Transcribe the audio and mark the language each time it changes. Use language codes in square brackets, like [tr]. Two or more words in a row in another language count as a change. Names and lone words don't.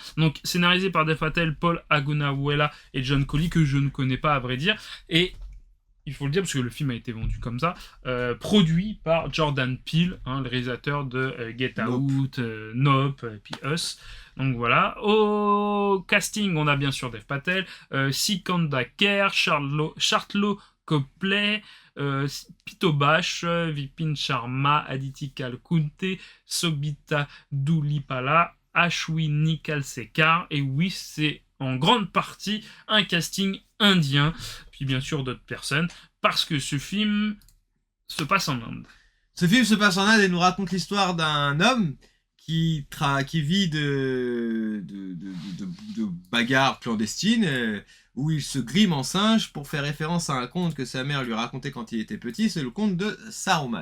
[fr] Donc scénarisé par Dev Patel, Paul Agunawala et John Colley, que je ne connais pas à vrai dire. Et il faut le dire parce que le film a été vendu comme ça, produit par Jordan Peele, hein, le réalisateur de Get Out, Nope, et puis Us. Donc voilà. Au casting, on a bien sûr Dev Patel, Sikanda Kher, Chartlo Copley, Pito Bash, Vipin Sharma, Aditi Kalkunte, Sobita Doulipala, Ashwini Kalsekar. Et oui, c'est en grande partie un casting indien, puis bien sûr d'autres personnes, parce que ce film se passe en Inde. Ce film se passe en Inde et nous raconte l'histoire d'un homme qui vit de bagarres clandestines, où il se grime en singe pour faire référence à un conte que sa mère lui racontait quand il était petit, c'est le conte de Saruman.